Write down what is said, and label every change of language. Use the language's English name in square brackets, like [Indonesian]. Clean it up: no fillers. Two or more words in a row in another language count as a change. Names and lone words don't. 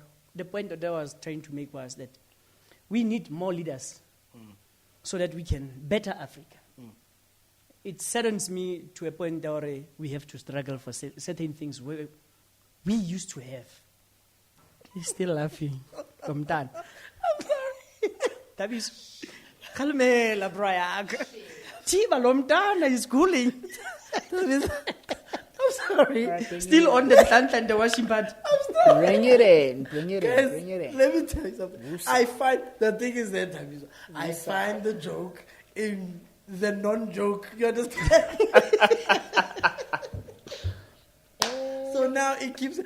[English] The point that I was trying to make was that we need more leaders so that we can better Africa. It saddens me to a point that we have to struggle for certain things where we used to have. He's still laughing. I'm done. I'm sorry. Thabiso. Kalmela, Brian. Tiba Lomdana is cooling. I'm sorry. Still on the plant and the washing pad. I'm sorry. Bring it in. Guys, let me tell you something. I find the thing is that Thabiso, I find the joke in the non-joke. You understand? So now it keeps.